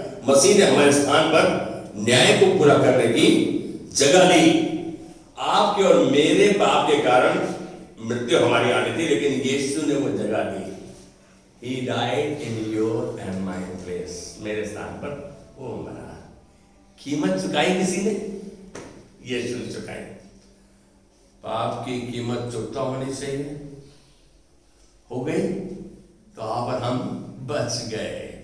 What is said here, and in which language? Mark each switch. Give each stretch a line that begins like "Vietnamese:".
Hindi: मसीह ने हमारे स्थान पर न्याय को पूरा करने की जगह ली। आपके और मेरे पाप के कारण मृत्यु हमारी आनी थी, लेकिन यीशु ने वो जगह दी।
English: He died in your and my place।
Hindi: मेरे स्थान पर वो मरा। कीमत चुकाई किसी ने? यीशु ने चुकाई। पाप की कीमत चुकता होनी चाहिए, हो गई तो आप और हम बच गए।